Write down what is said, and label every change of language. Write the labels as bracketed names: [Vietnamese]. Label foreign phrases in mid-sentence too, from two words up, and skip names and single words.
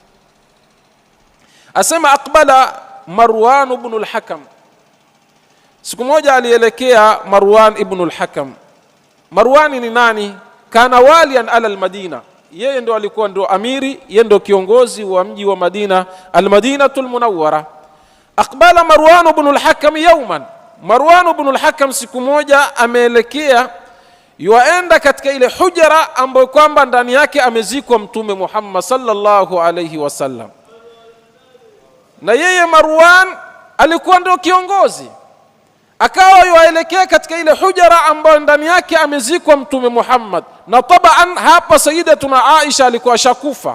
[Arabic] Asema أقبل مروان بن الحكم. [Swahili] Siku moja alielekea Marwan ibn al-Hakam. Marwan ni nani? [Arabic] كان واليا على المدينة, [Swahili] yeye ndo alikuwa ndo amiri, yeye ndo kiongozi wa mji wa Madina, [Arabic] المدينة المنورة. أقبل مروان بن الحكم يوما, [Swahili] Marwan ibn al-Hakam siku moja ameelekea yuaenda katika ile hujra ambayo kwamba ndani yake amezikwa Mtume Muhammad [Arabic] صلى الله عليه وسلم, [Swahili] na yeye Marwan alikuwa ndio kiongozi. Akawa yuaelekea katika ile hujra ambayo ndani yake amezikwa Mtume Muhammad, na tabaan hapa Sayyidatuna Aisha alikuwa shakufa.